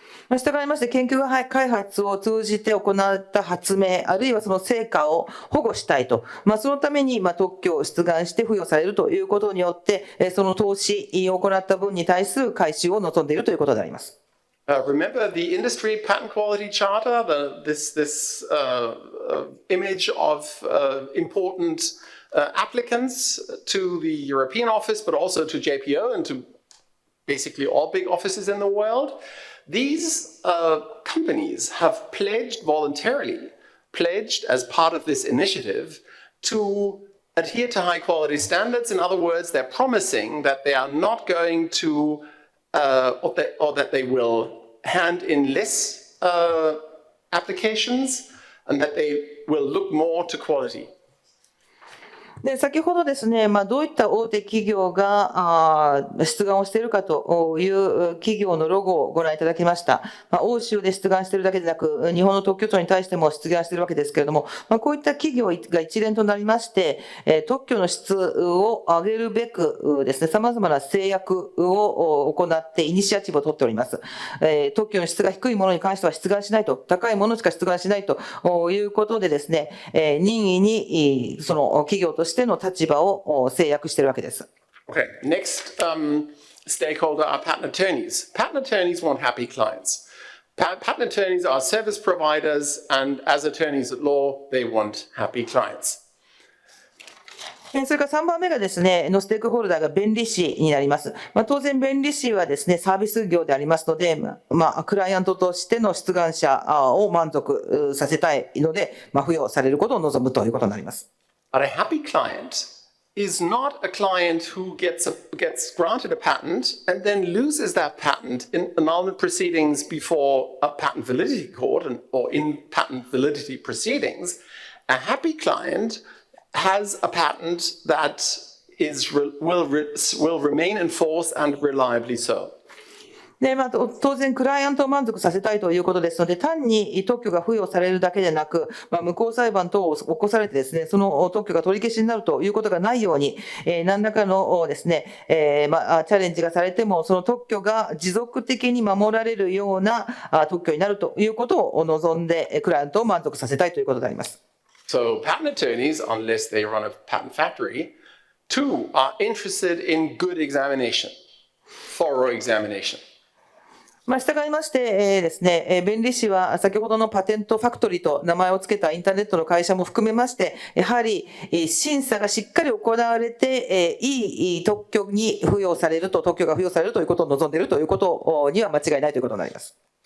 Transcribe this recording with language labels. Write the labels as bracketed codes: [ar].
[ja] 従いまして、研究開発を通じて行った発明、あるいはその成果を保護したいと。そのために特許を出願して付与されるということによって、その投資を行った分に対する回収を望んでいるということであります。 [en] Remember the industry patent quality charter, this image of important applicants to the European office, but also to JPO and to basically all big offices in the world.These companies have pledged voluntarily, as part of this initiative, to adhere to high quality standards. In other words, they're promising that they are not going to, or that they will hand in less applications and that they will look more to quality. [ja] で先ほどですね、どういった大手企業が出願をしているかという企業のロゴをご覧いただきました。欧州で出願しているだけでなく、日本の特許庁に対しても出願しているわけですけれども、こういった企業が一連となりまして、特許の質を上げるべくですね、様々な制約を行ってイニシアチブを取っております。特許の質が低いものに関しては出願しないと、高いものしか出願しないということでですね、任意にその企業としての立場を制約しているわけです。 [en] Okay, next stakeholder are patent attorneys. Patent attorneys want happy clients. Patent attorneys are service providers, and as attorneys at law, they want happy clients. [ja] それから3番目がですね、のステークホルダーが弁理士になります。当然弁理士はですね、サービス業でありますので、クライアントとしての出願者を満足させたいので、付与されることを望むということになります。 [en] But a happy client is not a client who gets granted a patent and then loses that patent in annulment proceedings before a patent validity court or in patent validity proceedings. A happy client has a patent that will remain in force and reliably so. [ja] で、当然、クライアントを満足させたいということですので、単に特許が付与されるだけでなく、無効裁判等を起こされてですね、その特許が取り消しになるということがないように、何らかのですね、チャレンジがされても、その特許が持続的に守られるような特許になるということを望んで、クライアントを満足させたいということであります。 [en] So patent attorneys, unless they run a patent factory, too are interested in good examination, thorough examination. [ja] 従いましてですね、弁理士は先ほどのパテントファクトリーと名前を付けたインターネットの会社も含めまして、やはり審査がしっかり行われて、いい特許が付与されるということを望んでいるということには間違いないということになります。